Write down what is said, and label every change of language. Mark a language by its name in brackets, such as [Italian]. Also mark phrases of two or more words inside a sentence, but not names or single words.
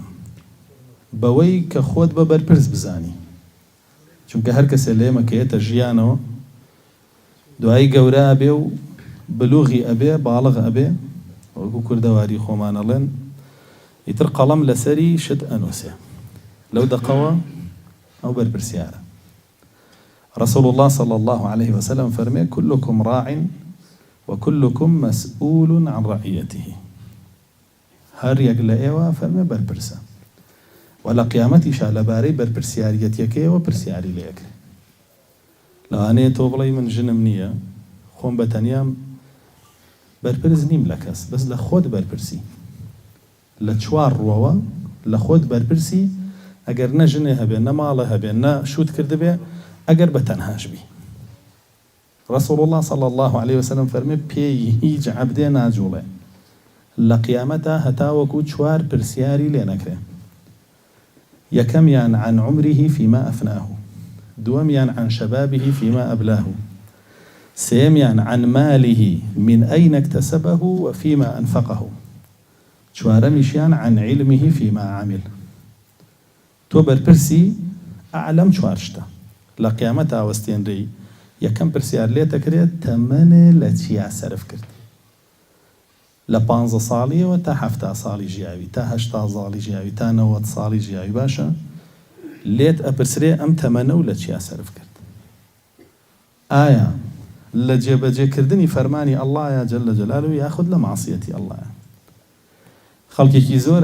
[Central Kurdish] بەوەی کە خۆت بە بەرپرس بزانی، چونکە هەر کەسێ لێمە کەیەتە ژیانەوە دوایی گەورە ئەبێ و بلوغی ئەبێ، باڵغ ئەبێ، وەکو کوردەواری خۆمانەڵێن ئیتر قەڵەم لەسەری شت ئەنووسێ. لەو دەقەوە ئەو بەرپرسیارە. [Arabic] رسول الله صلى الله عليه وسلم فەرمێ كلكم راع وكلكم مسؤول عن رعيته. [Central Kurdish] هەر یەک لە ئێوە فەرمێ بەرپرسە، و لە قیامەتیشا لەبارەی بەرپرسیاریەتیەکەیەوە پرسیاری لێکرێ. لەوانەیە تۆ بڵێ من ژنم نییە، خۆم بە تەنیام بەرپرس نیم لە کەس بەس لە خۆت بەرپرسی لە چوار ڕوەوە لە خۆت بەرپرسی ئەگەر نە ژنێ هەبێ نە ماڵە هەبێ نە شوت کردبێ ئەگەر بە تەنهاش بی [Arabic] رسول الله صلى الله عليه وسلم [Central Kurdish] فەرمێ پێی هیچ عەبدێ ناجوڵێ لە قیامەتە هەتا وەکو چوار پرسیاری لێ نەکرێ یەکەمیان عن [Arabic] عمره فيما أفناه [Central Kurdish] دووەمیان [Arabic] عن شبابه فيما أبلاه [Central Kurdish] سێمیان [Arabic] عن ماله من أين اكتسبه وفيما أنفقه [Central Kurdish] چوارەمیشیان [Arabic] عن علمه فيما عمل [Central Kurdish] تۆ بەرپرسی ئەعلەم چوار شتە لە قیامەتە وەستێنرەی یەکەم پرسیار لێ دەکرێت تەمەنێ لە چیا سەرف کرد لە 15 ساڵیەوە تا 70 ساڵی ژیاوی تا 80 ساڵی ژیاوی تا 90 ساڵی ژیاوی باشە لێت ئەپرسرێ ئەم تەمەنە و لە چیا سەرف کرد ئایا لە جێبەجێکردنی فەرمانی ئەڵڵایە [Arabic] جەلە جەلالوهو [Central Kurdish] یاخود لە معسیەتی ئەڵڵایە خەڵکێکی زۆر